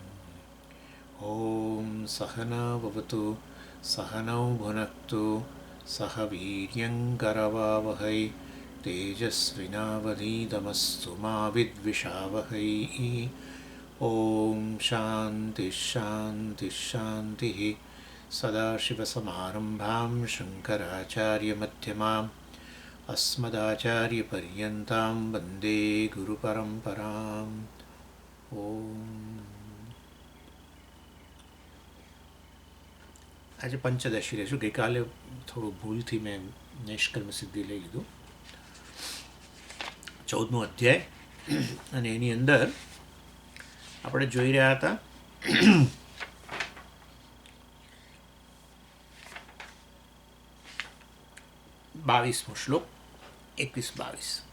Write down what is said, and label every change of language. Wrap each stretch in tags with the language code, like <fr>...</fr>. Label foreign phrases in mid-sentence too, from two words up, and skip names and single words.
<sa>ॐ सहना भवतु सहनौ भुनक्तु सह वीर्यङ्करवावहै तेजस्विनावधीतमस्तु मा विद्विषावहै। ॐ शान्तिः शान्तिः शान्तिः। सदाशिवसमारम्भां शङ्कराचार्यमध्यमाम् अस्मदाचार्यपर्यन्तां वन्दे गुरुपरम्पराम्।</sa> <gu>આજે પંચદશી રહેશું. ગઈકાલે થોડું ભૂલથી મેં નિષ્કર્મ સિદ્ધિ લઈ લીધું. 14મો અધ્યાય અને એની અંદર આપણે જોઈ રહ્યા હતા 22મો શ્લોક 21-22.</gu>